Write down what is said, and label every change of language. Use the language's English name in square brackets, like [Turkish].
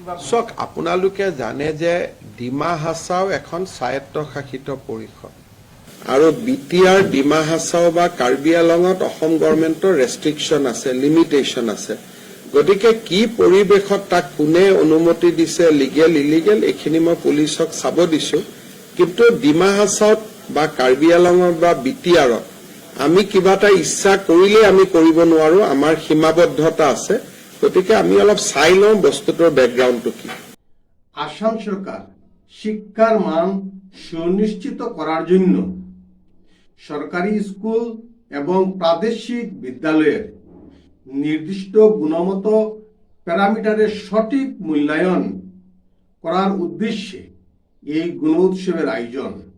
[Assamese] চাওক, আপোনালোকে জানে যে ডিমা হাছাও এখন স্বায়ত্তশাসিত পৰিষদ আৰু BTR ডিমা হাছাও বা কাৰ্বি আংলঙত অসম গভৰ্ণমেণ্টৰ ৰেষ্ট্ৰিকশ্যন আছে, লিমিটেশ্যন আছে। গতিকে কি পৰিৱেশত তাক কোনে অনুমতি দিছে, লিগেল ইলিগেল, এইখিনি মই পুলিচক চাব দিছো। কিন্তু ডিমা হাছাওত বা কাৰ্বি আংলঙত বা BTRত আমি কিবা এটা ইচ্ছা কৰিলে আমি কৰিব নোৱাৰো, আমাৰ সীমাবদ্ধতা আছে। গতিকে আমি অলপ চাই লওঁ বস্তুটোৰ বেকগ্ৰাউণ্ডটো কি। [Bangla] আসাম সরকার শিক্ষার মান সুনিশ্চিত করার জন্য সরকারি স্কুল এবং প্রাদেশিক বিদ্যালয়ের নির্দিষ্ট গুণগত প্যারামিটারের সঠিক মূল্যায়ন করার উদ্দেশ্যে এই গুণ উৎসবের আয়োজন।